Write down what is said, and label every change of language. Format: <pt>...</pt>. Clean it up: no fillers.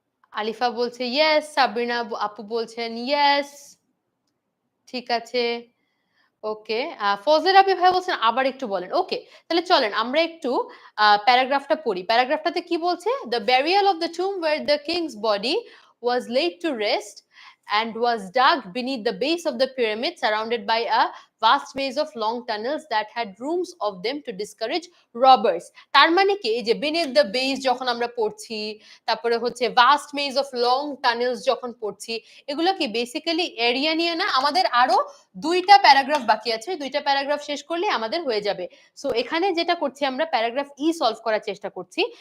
<bn>আলিফা বলছে ইয়েস, সাবরিনা আপু বলছেন ইয়েস। ঠিক আছে। ওকে। ফজলে রাব্বি ভাইয়া বলছেন আবার একটু বলেন। ওকে। তাহলে চলেন আমরা একটু প্যারাগ্রাফটা পড়ি। প্যারাগ্রাফটাতে কি বলছে?</bn> <en>"The burial of the tomb where the king's body was laid to rest and was dug beneath the base of the pyramid surrounded by a vast maze of long tunnels that had rooms of them to discourage robbers."</en> <bn>তার মানে কি এই যে</bn> <en>beneath the base</en> <bn>যখন আমরা পড়ছি, তারপরে হচ্ছে</bn> <en>vast maze of long tunnels</en> <bn>যখন পড়ছি, এগুলো কি বেসিক্যালি এরিয়া নিয়ে না? আমাদের আরো ২ টা প্যারাগ্রাফ বাকি আছে। ২ টা প্যারাগ্রাফ শেষ করলেই আমাদের হয়ে যাবে। সো এখানে যেটা করছি আমরা প্যারাগ্রাফ সলভ করার চেষ্টা করছি।</bn>